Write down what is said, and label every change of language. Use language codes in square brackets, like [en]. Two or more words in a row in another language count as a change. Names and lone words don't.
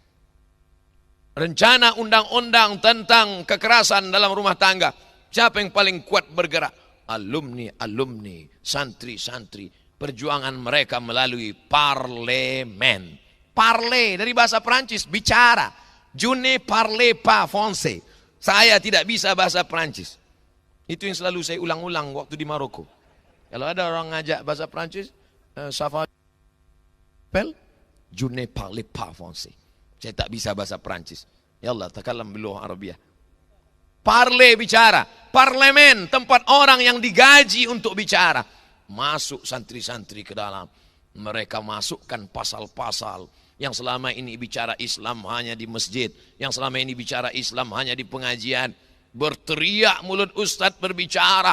[id] Rencana undang-undang tentang kekerasan dalam rumah tangga. Siapa yang paling kuat bergerak? Alumni, santri-santri. Perjuangan mereka melalui parlemen. Parler dari bahasa Prancis, bicara. [fr] Je ne parle pas français. [id] Saya tidak bisa bahasa Prancis. Itu yang selalu saya ulang-ulang waktu di Maroko. Kalau ada orang ngajak bahasa Prancis, Safa Pel, [fr] je ne parle pas français. [id] Saya tak bisa bahasa Prancis. [ar] يا الله، تكلم باللغة العربية. [id] Parle, bicara. Parlemen, tempat orang yang digaji untuk bicara. Masuk santri-santri ke dalam. Mereka masukkan pasal-pasal yang selama ini bicara Islam hanya di masjid. Yang selama ini bicara Islam hanya di pengajian. Berteriak mulut ustadz berbicara.